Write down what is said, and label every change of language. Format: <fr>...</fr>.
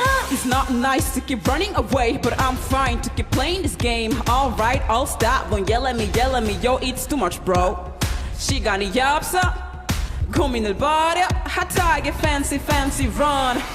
<en>It's not nice to keep running away, but I'm fine to keep playing this game. Alright, I'll stop. Don't yell at me, yo, it's too much, bro.</en> <ko>시간이 없어, 고민을 버려. 핫하게</ko> <en>fancy, run.</en>